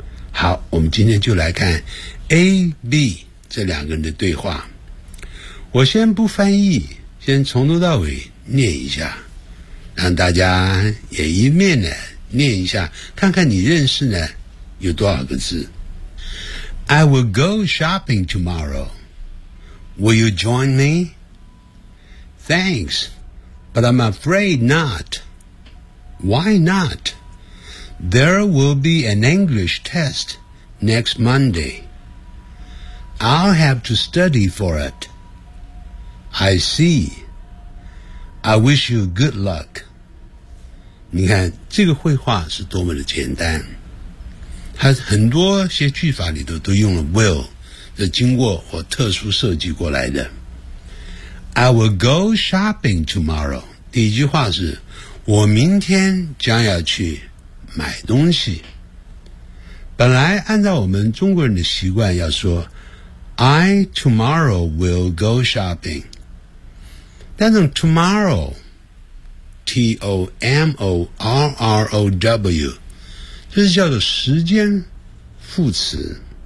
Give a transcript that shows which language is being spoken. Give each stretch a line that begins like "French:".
Chinese: 好，我们今天就来看 A、B 这两个人的对话。我先不翻译，先从头到尾念一下，让大家也一面呢念一下，看看你认识呢有多少个字。
English: I will go shopping tomorrow. Will you join me? Thanks, but I'm afraid not. Why not? There will be an English test next Monday. I'll have to study for it. I see. I wish you good luck.
Chinese: 你看这个绘画是多么的简单，它很多些句法里头都用了 will， 这经过或特殊设计过来的。
English: I will go shopping tomorrow.
Chinese: 第一句话是，我明天将要去买东西。本来按照我们中国人的习惯要说 I tomorrow will go shopping，但是 tomorrow T-O-M-O-R-R-O-W 这是叫做时间副词，